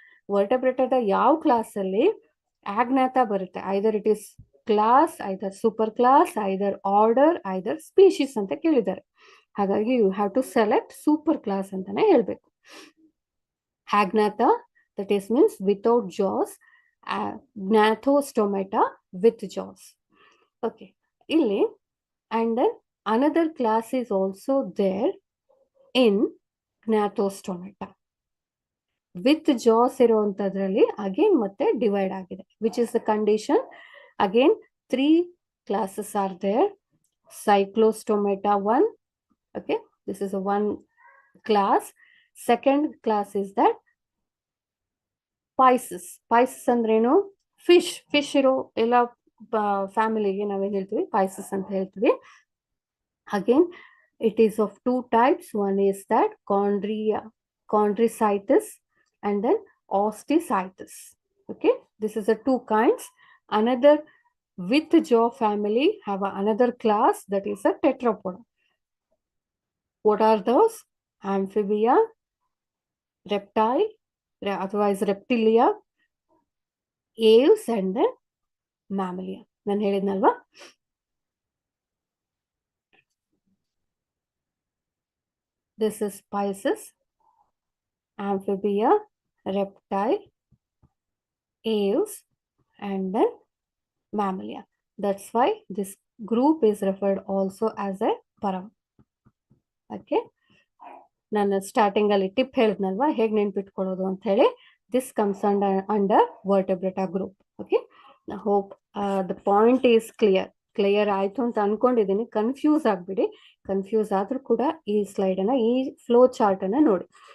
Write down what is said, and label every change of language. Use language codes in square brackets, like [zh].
[kn] ವರ್ಟೆಬ್ರೇಟಾದ ಯಾವ ಕ್ಲಾಸ್ ಅಲ್ಲಿ ಆಗ್ನಾಥಾ ಬರುತ್ತೆ? [en] either it is [kn] class, either super class, either order, either species ಅಂತ ಕೇಳಿದ್ದಾರೆ. [en] ಹಾಗಾಗಿ you have to select super class [kn] ಅಂತಾನೆ ಹೇಳ್ಬೇಕು. [en] Agnatha, that is means without jaws, Gnathostomata with jaws. Okay, illi, and then another class is also there in Gnathostomata. With jaws ಇರುವಂತದ್ರಲ್ಲಿ again ಮತ್ತೆ divide ಆಗಿದೆ, which is the condition. Again 3 classes are there. Cyclostomata 1. Okay, this is a one class. Second class is that Pisces. [kn] Pisces ಅಂದ್ರೇನು? Fish ಇರೋ ಎಲ್ಲ ಫ್ಯಾಮಿಲಿಗೆ ನಾವೇನ್ ಹೇಳ್ತೀವಿ? Pisces ಅಂತ ಹೇಳ್ತೀವಿ. [en] Again, it is of two types. One is that Chondricytus and then Osteocytus. Okay, this is the two kinds. Another with jaw family have another class, that is a tetrapoda. What are those? Amphibia, reptile, otherwise reptilia, aves, and then mammalia. [kn] ನಾನು ಹೇಳಿದ್ನಲ್ವಾ? [en] This is Pisces, amphibia, reptile, aves, and then mammalia. That's why this group is referred also as a param. [kn] Okay, ನಾನು starting ಅಲ್ಲಿ tip ಹೇಳಿದ್ನಲ್ವಾ ಹೇಗೆ ನೆನ್ಪಿಟ್ಕೊಳ್ಳೋದು ಅಂತ ಹೇಳಿ. [en] This comes under Vertebrata group. Okay, hope the point is clear [kn] ಆಯ್ತು ಅಂತ ಅನ್ಕೊಂಡಿದ್ದೀನಿ. Confuse ಆಗ್ಬಿಡಿ. Confuse ಆದ್ರೂ ಕೂಡ ಈ ಸ್ಲೈಡ್ ಅನ್ನ, ಈ ಫ್ಲೋ ಚಾರ್ಟ್ ಅನ್ನ ನೋಡಿ.